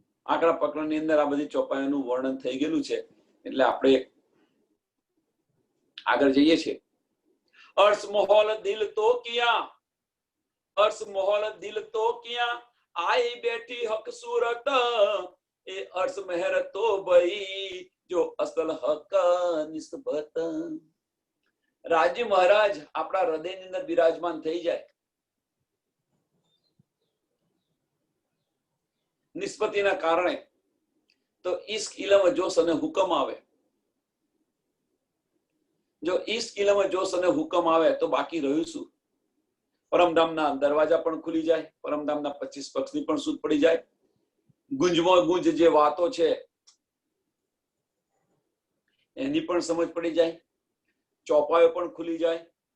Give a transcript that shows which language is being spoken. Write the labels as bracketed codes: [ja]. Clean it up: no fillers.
[gu] આંકડા પકડની અંદર આ બધી ચોપાઈઓનું વર્ણન થઈ ગયેલું છે, એટલે આપણે આગળ જઈએ છીએ. [hi] अर्श मोहल दिल तो किया, अर्श मोहल दिल तो किया, आई बैठी हक सूरत, ए अर्श मेहर तो भई जो असल हक निस्बत. [gu] રાજી મહારાજ આપણા હૃદયની અંદર બિરાજમાન થઈ જાય, નિસ્બતીના કારણે, તો ઇશ્ક ઇલમ જોશ અને હુકમ આવે. જો ઇશ્ક ઇલમ જોશ અને હુકમ આવે તો બાકી રહ્યું શું? પરમધામના દરવાજા પણ ખુલી જાય, પરમધામના 25 પક્ષની પણ સૂઝ પડી જાય, ગુંજમાં ગુંજ જે વાતો છે એની પણ સમજ પડી જાય, ચોપાયો પણ ખુલી જાય.